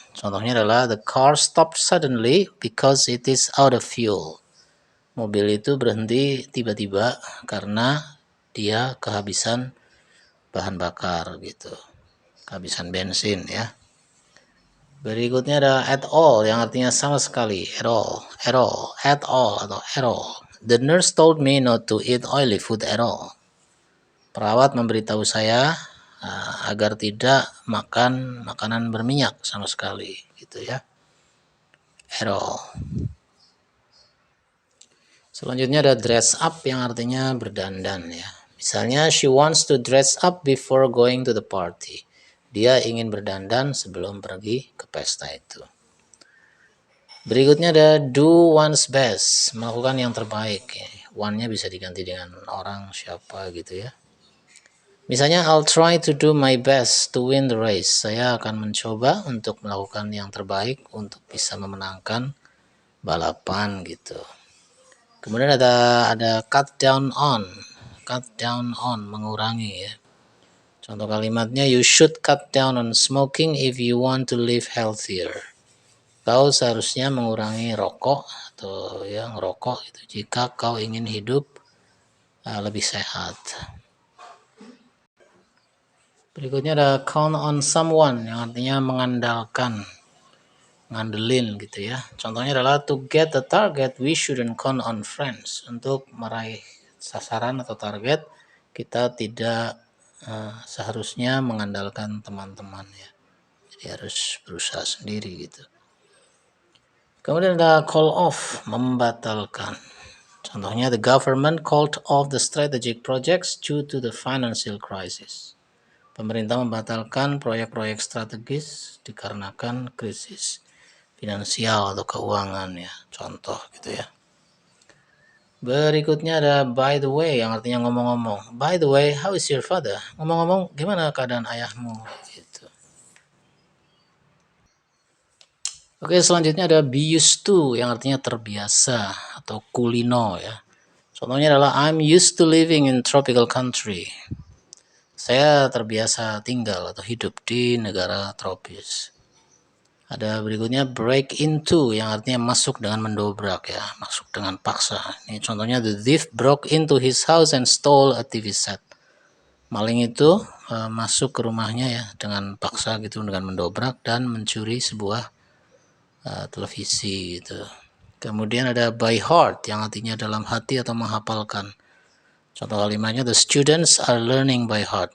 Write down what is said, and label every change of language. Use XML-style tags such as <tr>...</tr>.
<id>Contohnya adalah</id> <en>the car stopped suddenly because it is out of fuel.</en> <id>Mobil itu berhenti tiba-tiba karena dia kehabisan bahan bakar gitu. Kehabisan bensin ya. Berikutnya ada at all, yang artinya sama sekali.</id> <en>At all, at all, at all atau at all. The nurse told me not to eat oily food at all.</en> <id>Perawat memberitahu saya agar tidak makan makanan berminyak sama sekali gitu ya. At all. Selanjutnya ada dress up, yang artinya berdandan ya. Misalnya</id> <en>she wants to dress up before going to the party.</en> <id>Dia ingin berdandan sebelum pergi ke pesta itu. Berikutnya ada do one's best, melakukan yang terbaik ya. One-nya bisa diganti dengan orang siapa gitu ya. Misalnya,</id> <en>I'll try to do my best to win the race.</en> <id>Saya akan mencoba untuk melakukan yang terbaik untuk bisa memenangkan balapan gitu. Kemudian ada cut down on. Cut down on, mengurangi ya. Contoh kalimatnya,</id> <en>you should cut down on smoking if you want to live healthier.</en> <id>Kau seharusnya mengurangi rokok atau ya ngerokok gitu jika kau ingin hidup lebih sehat. Berikutnya ada count on someone, yang artinya mengandalkan, ngandelin gitu ya. Contohnya adalah</id> <en>to get the target we shouldn't count on friends.</en> <id>Untuk meraih sasaran atau target kita tidak seharusnya mengandalkan teman-teman ya. Jadi harus berusaha sendiri gitu. Kemudian ada call off, membatalkan. Contohnya,</id> <en>the government called off the strategic projects due to the financial crisis.</en> <id>Pemerintah membatalkan proyek-proyek strategis dikarenakan krisis finansial atau keuangan ya. Contoh gitu ya. Berikutnya ada by the way yang artinya ngomong-ngomong.</id> <en>By the way, how is your father?</en> <id>Ngomong-ngomong, gimana keadaan ayahmu? Gitu. Oke, selanjutnya ada be used to yang artinya terbiasa atau kulino ya. Contohnya adalah</id> <en>I'm used to living in tropical country.</en> <id>Saya terbiasa tinggal atau hidup di negara tropis. Ada berikutnya break into yang artinya masuk dengan mendobrak ya, masuk dengan paksa. Ini contohnya</id> <en>the thief broke into his house and stole a TV set.</en> <id>Maling itu masuk ke rumahnya ya dengan paksa gitu, dengan mendobrak dan mencuri sebuah televisi gitu. Kemudian ada by heart yang artinya dalam hati atau menghafalkan. Contoh kalimatnya</id> <en>the students are learning by heart.</en>